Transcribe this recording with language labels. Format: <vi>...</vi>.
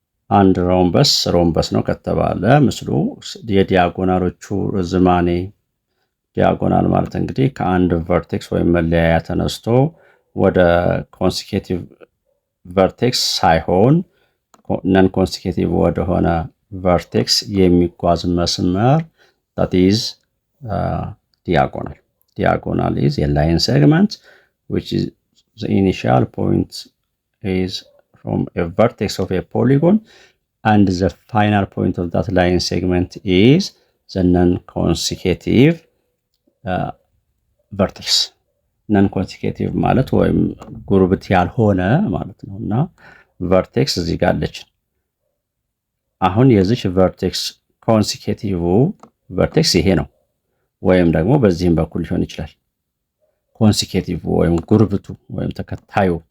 <am>አንድ ሮምበስ ነው ከተባለ ምስሉ የዲያጎናሎቹ ርዝማኔ ዲያጎናል ማለት እንግዲህ ከአንድ ቨርቴክስ ወይም መለያያ ተነስቶ ወደ ኮንሲኬቲቭ ቨርቴክስ ሳይሆን ነን ኮንሲኬቲቭ ወደሆነ ቨርቴክስ የሚጓዝ መስመር</am> <en>that is diagonal. Diagonal is a line segment which is the initial point is from a vertex of a polygon and the final point of that line segment is the non-consecutive vertex.</en> <am>non-consecutive ማለት ወይም ጉርብት ያልሆነ ማለት ነው እና ቨርቴክስ እዚህ ጋር አለች። አሁን የዚች ቨርቴክስ ኮንሲኬቲቭ ቨርቴክስ ይሄ ነው፣ ወይም ደግሞ በዚህም በኩል ሊሆን ይችላል። ኮንሲኬቲቭ ወይም ጉርብቱ ወይም ተከታዩ</am>